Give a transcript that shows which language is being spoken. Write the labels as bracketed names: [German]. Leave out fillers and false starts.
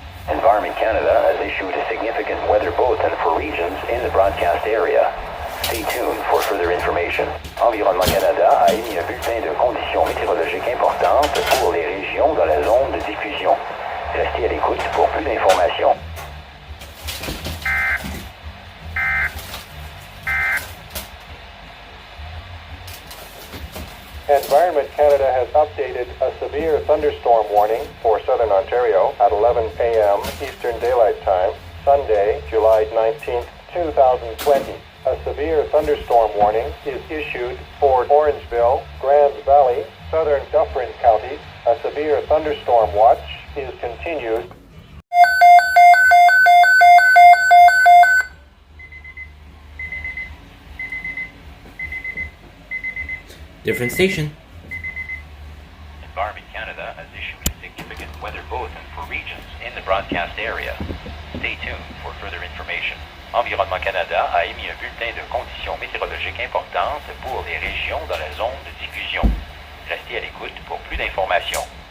[English] Environment Canada has issued a significant weather bulletin for regions in the broadcast area. Stay tuned for further information. [French] Environnement Canada a émis un bulletin de conditions météorologiques importantes pour les régions dans la zone de diffusion. Restez à l'écoute pour plus d'informations. [English] Environment Canada has updated a severe thunderstorm warning for Southern Ontario at 11 a.m. Eastern Daylight Time, Sunday, July 19th, 2020. A severe thunderstorm warning is issued for Orangeville, Grand Valley, Southern Dufferin counties. A severe thunderstorm watch is continued. Different station. Environment Canada has issued a significant weather bulletin for regions in the broadcast area. Stay tuned for further information. [French] Environnement Canada a émis un bulletin de conditions météorologiques importantes pour les régions dans la zone de diffusion. Restez à l'écoute pour plus d'informations.